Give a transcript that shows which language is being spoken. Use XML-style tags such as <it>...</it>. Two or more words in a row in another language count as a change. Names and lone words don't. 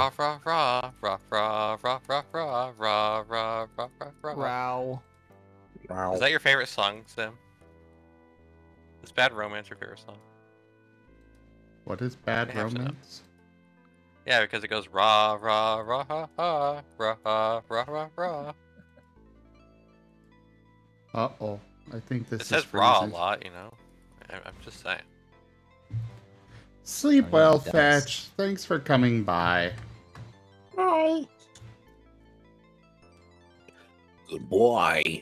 <en>rah, rah, rah, rah, rah, rah, rah, rah, rah, rah, rah, rah, rah. Row. Wow. Is that your favorite song, Sim? Is Bad Romance your favorite song? What is bad I have to know. romance? Yeah, because it goes rah, rah, rah, ha, ha, rah, rah, rah, rah, rah. Uh-oh. I think this It is says raw a freezing. lot, you know? I'm just saying. Sleep Oh, yeah, well, it does. Fetch. Thanks for coming by. Hi. Good boy.</en>